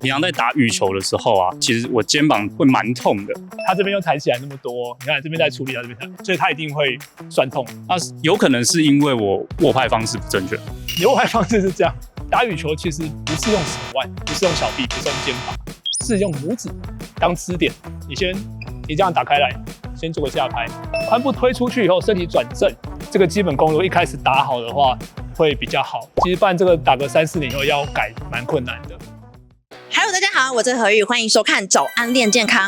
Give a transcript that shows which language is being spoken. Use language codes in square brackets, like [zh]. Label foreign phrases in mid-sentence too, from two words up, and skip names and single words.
[zh] 平常在打羽球的時候啊，其實我肩膀會蠻痛的。他這邊又抬起來那麼多，你看這邊在處理，他這邊抬，所以他一定會酸痛。有可能是因為我握拍方式不正確。你握拍方式是这樣，打羽球其實不是用手腕，不是用小臂，不是用肩膀，是用拇指當支點。你這樣打開來，先做個下拍，髖部推出去以後，身體轉正，这個基本功如果一開始打好的話，會比較好。其實不然這個打個3-4年以後要改蠻困難的。 Hello， 大家好，我是何玉，歡迎收看早安練健康。